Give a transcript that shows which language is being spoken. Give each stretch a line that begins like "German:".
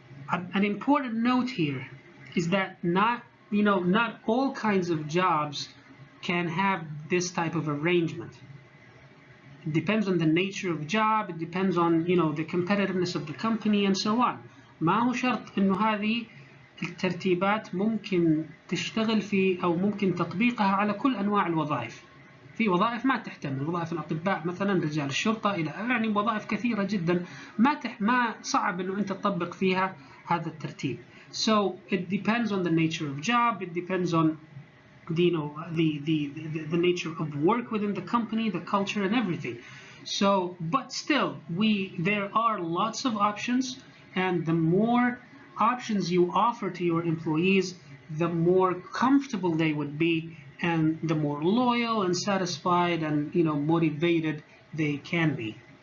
English: An important note here is that not all kinds of jobs can have this type of arrangement. It depends on the nature of the job, it depends on the competitiveness of the company and so on.
Arabic: ما هو شرط إنه هذه الترتيبات ممكن تشتغل في أو ممكن تطبيقها على كل أنواع الوظائف. في وظائف ما تحتمل، وظائف الأطباء مثلا، رجال الشرطة، إلى وظائف كثيرة جدا ما صعب إنه أنت تطبق فيها هذا الترتيب.
English: So it depends on the nature of job, it depends on the nature of work within the company, the culture and everything. So, but still, there are lots of options, and the more options you offer to your employees, the more comfortable they would be, and the more loyal and satisfied and motivated they can be.